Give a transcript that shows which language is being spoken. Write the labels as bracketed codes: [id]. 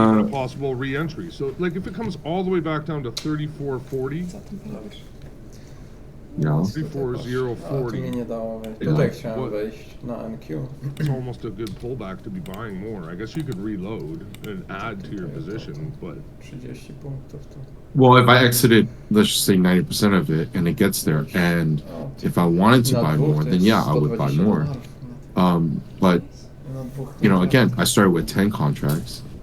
[en] Possible re-entry. So, like, if it comes all the way back down to 34.40, no. 34.040. [pl] Tutaj chciałem wejść na NQ. [en] It's almost a good pullback to be buying more. I guess you could reload and add to your position, but [pl] 30 punktów to... [en] Well, if I exited, let's just say 90% of it, and it gets there, and if I wanted to buy more, then yeah, I would buy more. But you know, again, I started with 10 contracts.